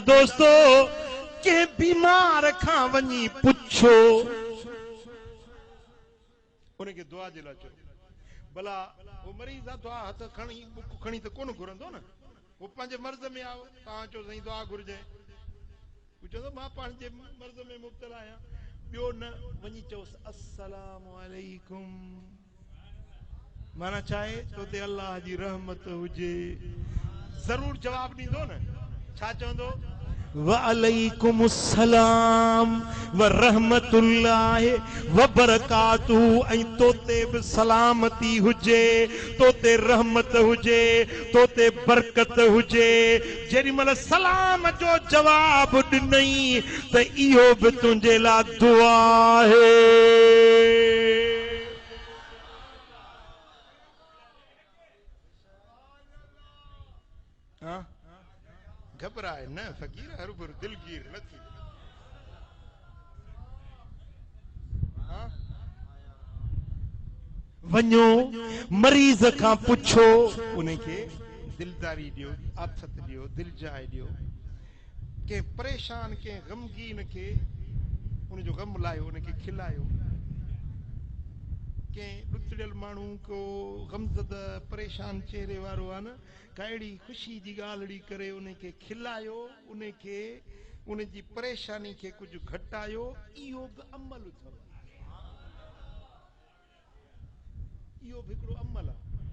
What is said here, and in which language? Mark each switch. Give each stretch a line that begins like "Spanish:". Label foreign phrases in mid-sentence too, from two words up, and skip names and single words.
Sindhi: दोस्तो के बीमार खां वञी पुछो उनखे दुआ जे लाइ चओ भला वो मरीज़ आहे दुआ हथ खणी बुक खणी त कोन घुरंदो न वो पंहिंजे मर्ज़ में आओ तव्हां चओ साईं दुआ घुरिजे चवंदो मां पंहिंजे मर्ज़ में मुब्तला आहियां ॿियो न वञी चओसि
Arabic: السلام عليكم
Sindhi: माना चाहे तो ते अल्लाह जी रहमत हुजे जरूर जवाब ॾींदो न छा चवंदो
Arabic: وعليكم السلام و رحمة الله و بركاته
Sindhi: ऐं तोते बि सलामती हुजे तोते रहमत हुजे तोते बरकत हुजे जेॾी महिल सलाम जो जवाब ॾिनई त इहो बि तुंहिंजे लाइ दुआ आहे घबराए न फकीर हर भर दिलगीर न थी वञो मरीज़ खां पुछो उनखे दिलदारी ॾियो आथत ॾियो दिलजाए ॾियो के परेशान के गमगीन के उनजो गम लायो उनखे खिलायो के ॾुतड़ियल माण्हू को गमज़द परेशान चेहरे वारो आहे न कहिड़ी ख़ुशी जी ॻाल्हि करे उनखे खिलायो उनखे उनजी परेशानी खे कुझु घटायो इहो बि अमल अथव इहो बि हिकिड़ो अमल आहे